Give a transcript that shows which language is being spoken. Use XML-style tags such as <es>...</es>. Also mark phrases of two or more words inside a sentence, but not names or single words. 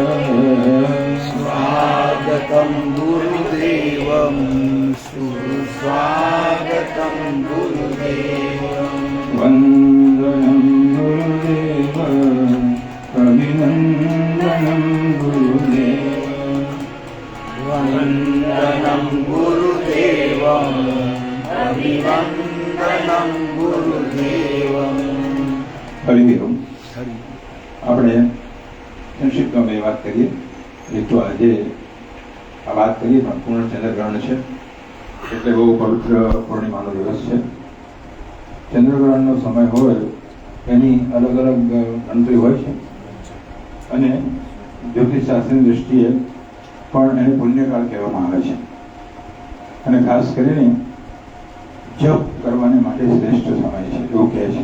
<sa>स्वागतं गुरुदेव सुस्वागतं गुरुदेव वन्दनं गुरुदेव अभिनन्दनं गुरुदेव वन्दनं गुरुदेव अभिवन्दनं गुरुदेव हरिओम</sa> <gu>આપણે સંક્ષિપ્તમાં બે વાત કરીએ. એક તો આજે આ વાત કરીએ પણ પૂર્ણ ચંદ્રગ્રહણ છે એટલે બહુ પવિત્ર પૂર્ણિમાનો દિવસ છે. ચંદ્રગ્રહણનો સમય હોય એની અલગ અલગ ગણતરી હોય છે અને જ્યોતિષશાસ્ત્રની દૃષ્ટિએ પણ એને પુણ્યકાળ કહેવામાં આવે છે અને ખાસ કરીને જપ કરવાને માટે શ્રેષ્ઠ સમય છે એવું કહે છે.</gu>